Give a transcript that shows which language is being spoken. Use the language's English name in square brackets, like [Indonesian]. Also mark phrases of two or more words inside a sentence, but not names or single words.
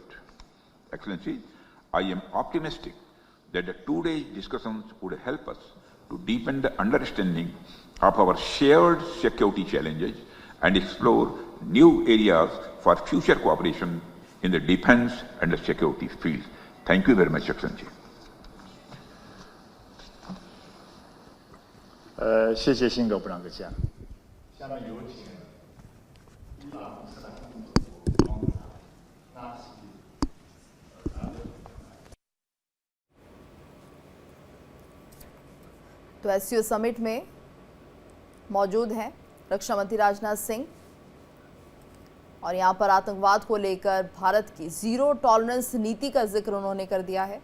[English] Excellency, I am optimistic that today's discussions would help us to deepen the understanding of our shared security challenges and explore new areas for future cooperation in the defense and the security field. Thank you very much, Excellency. [Chinese] 谢谢辛格部长阁下。下面有请伊朗伊斯兰共和国王纳西 [Hindi] तो SCO समिट में मौजूद हैं रक्षा मंत्री राजनाथ सिंह और यहां पर आतंकवाद को लेकर भारत की [English] zero tolerance [Hindi] नीति का जिक्र उन्होंने कर दिया है।